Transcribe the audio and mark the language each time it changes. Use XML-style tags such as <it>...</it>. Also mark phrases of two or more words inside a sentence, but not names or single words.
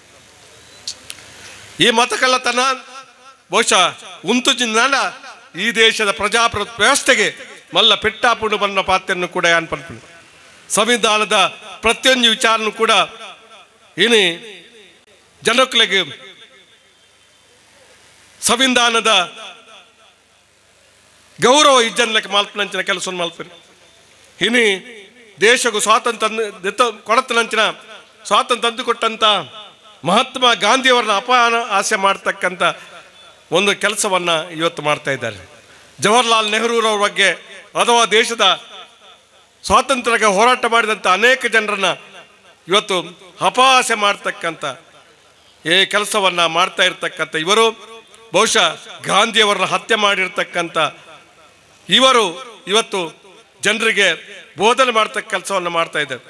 <tcy>ಈ ಮತ ಕಳ್ಳತನ ಬಹುಶಃ ಉಂತುಜಿನ ಈ ದೇಶದ ಪ್ರಜಾಪ್ರಭುತ್ವ ವ್ಯವಸ್ಥೆಗೆ ಮಲ್ಲ ಪೆಟ್ಟಾಪುಂಡು ಬನ್ನ ಪಾತ್ರನ್ನು ಕೂಡ ಯಾನ್ ಪನ್ಪು ಸಂವಿಧಾನದ ಪ್ರತಿಯೊಂದು ವಿಚಾರನು ಕೂಡ ಇನಿ ಜನಕ್ಕಳಿಗೆ ಸಂವಿಧಾನದ ಗೌರವ ಇಜ್ಜನ್ಲಕ್ಕೆ ಮಲ್ಪನಂಚಿನ ಕೆಲಸ ಮಲ್ಪರಿ ಇನಿ ದೇಶಕ್ಕೂ ಸ್ವಾತಂತ್ರ್ಯ ಕೊಡತನಂಚಿನ</tcy> <kn>ಸ್ವಾತಂತ್ರ್ಯ ತಂದುಕೊಟ್ಟಂತ ಮಹಾತ್ಮ ಗಾಂಧಿಯವರನ್ನ ಅಪಹಾನ ಆಸೆ ಮಾಡ್ತಕ್ಕಂಥ ಒಂದು ಕೆಲಸವನ್ನು ಇವತ್ತು ಮಾಡ್ತಾ ಇದ್ದಾರೆ. ಜವಾಹರ್ಲಾಲ್ ನೆಹರೂರವ್ರ ಬಗ್ಗೆ ಅಥವಾ ದೇಶದ ಸ್ವಾತಂತ್ರ್ಯಕ್ಕೆ ಹೋರಾಟ ಮಾಡಿದಂಥ ಅನೇಕ ಜನರನ್ನ ಇವತ್ತು ಅಪಹಾಸ್ಯ ಮಾಡ್ತಕ್ಕಂಥ ಈ ಕೆಲಸವನ್ನು ಮಾಡ್ತಾ ಇರ್ತಕ್ಕಂಥ ಇವರು ಬಹುಶಃ ಗಾಂಧಿಯವರನ್ನ ಹತ್ಯೆ ಮಾಡಿರ್ತಕ್ಕಂಥ ಇವರು ಇವತ್ತು ಜನರಿಗೆ ಬೋಧನೆ ಮಾಡ್ತಕ್ಕ ಕೆಲಸವನ್ನು ಮಾಡ್ತಾ ಇದ್ದಾರೆ.</kn>